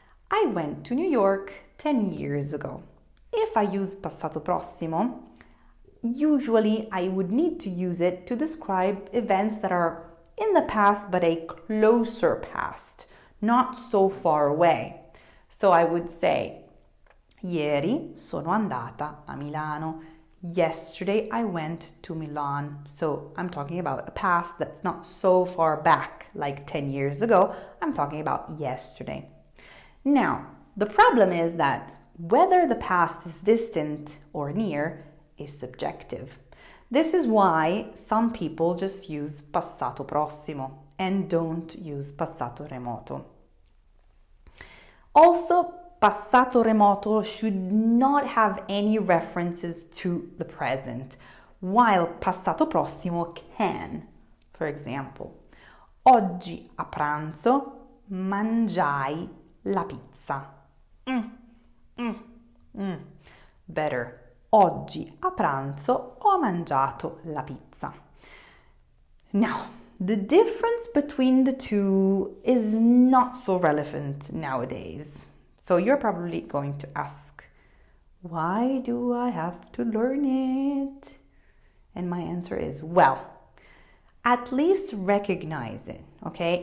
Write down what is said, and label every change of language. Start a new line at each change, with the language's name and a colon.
English: I went to New York 10 years ago. If I use passato prossimo, usually I would need to use it to describe events that are in the past but a closer past, not so far away. So I would say,
Italian: ieri sono andata a Milano.
English: Yesterday I went to Milan. So I'm talking about a past that's not so far back, like 10 years ago. I'm talking about yesterday. Now, the problem is that whether the past is distant or near is subjective. This is why some people just use passato prossimo and don't use passato remoto. Also, passato remoto should not have any references to the present, while passato prossimo can. For example,
Italian: oggi a pranzo mangiai la pizza.
English: Better.
Italian: Oggi a pranzo ho mangiato la pizza.
English: Now, the difference between the two is not so relevant nowadays. So you're probably going to ask, why do I have to learn it? And my answer is, well, at least recognize it, okay?